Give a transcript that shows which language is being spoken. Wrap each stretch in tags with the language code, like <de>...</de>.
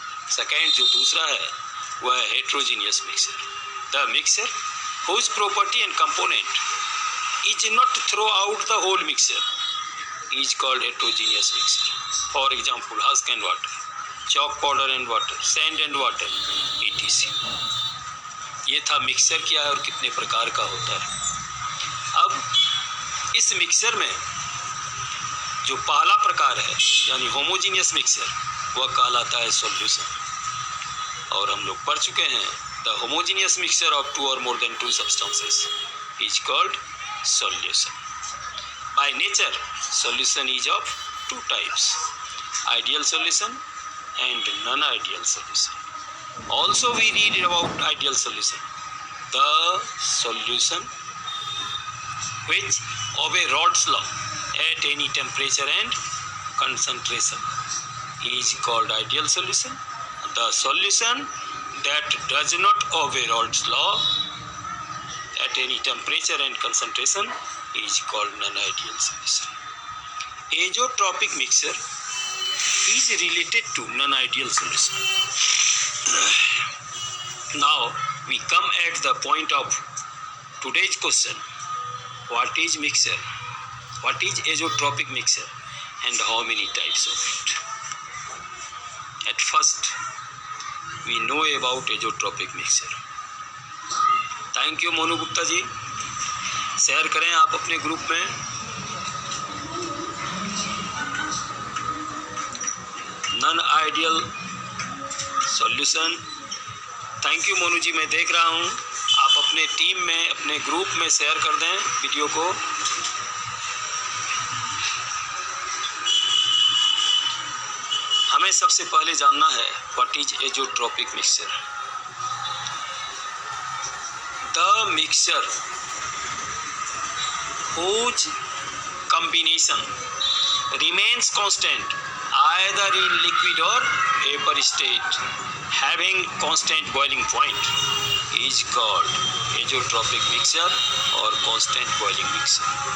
<en>second</en> <hi>जो दूसरा है वह है</hi> <en>Heterogeneous mixture, the mixture whose property and component is not throughout the whole mixture is called heterogeneous mixture. For example, husk and water, chalk powder and water, sand and water, etc.</en> <hi>ये था mixer क्या है और कितने प्रकार का होता है। अब इस मिक्सर में जो पहला प्रकार है यानी होमोजीनियस मिक्सर वह कहलाता है सॉल्यूशन। और हम लोग पढ़ चुके हैं</hi> <en>The homogeneous mixture of 2 or more than 2 substances is called solution. By nature, solution is of 2 types, ideal solution and non-ideal solution. Also we read about ideal solution, the solution which obey Raoult's law at any temperature and concentration is called ideal solution. The solution that does not obey Raoult's law at any temperature and concentration is called non-ideal solution. Azeotropic mixture is related to non-ideal solution. Now we come at the point of today's question. What is mixture? What is azeotropic mixture and how many types of it? At first we know about azeotropic mixture.</en> <hi>Thank you Monu Gupta ji, share करें आप अपने group में। Non ideal solution. Thank you Monu जी, मैं देख रहा हूँ, आप अपने टीम में, अपने ग्रुप में शेयर कर दें वीडियो को। हमें सबसे पहले जानना है</hi> <en>What is azeotropic mixture. The mixture whose combination remains constant either in liquid or vapor state having constant boiling point is called azeotropic mixture or constant boiling mixture.</en>